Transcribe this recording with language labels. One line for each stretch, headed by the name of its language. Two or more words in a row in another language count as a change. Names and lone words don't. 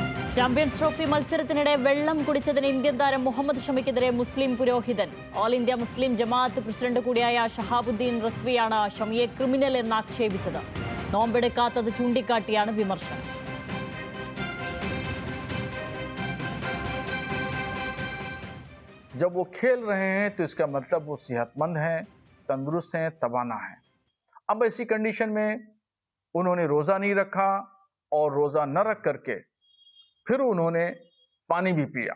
Malayalam: ചാമ്പ്യൻസ് ട്രോഫി മത്സരത്തിനിടെ വെള്ളം കുടിച്ചതിന് ഇന്ത്യൻ താരം മുഹമ്മദ് ഷമിക്കെതിരെ മുസ്ലിം പുരോഹിതൻ. ഓൾ ഇന്ത്യ മുസ്ലിം ജമാഅത്ത് പ്രസിഡന്റ് കൂടിയായ ഷഹാബുദ്ദീൻ റസ്വിയാണ് ഷമിയെ ക്രിമിനൽ എന്ന് ആക്ഷേപിച്ചത്. നോമ്പെടുക്കാത്തത് ചൂണ്ടിക്കാട്ടിയാണ് വിമർശനം.
Hindi: जब वो खेल रहे हैं तो इसका मतलब वो सेहतमंद हैं, तंदुरुस्त हैं, तवाना हैं. अब ऐसी कंडीशन में उन्होंने रोज़ा नहीं रखा और रोज़ा न रख करके फिर उन्होंने पानी भी पिया.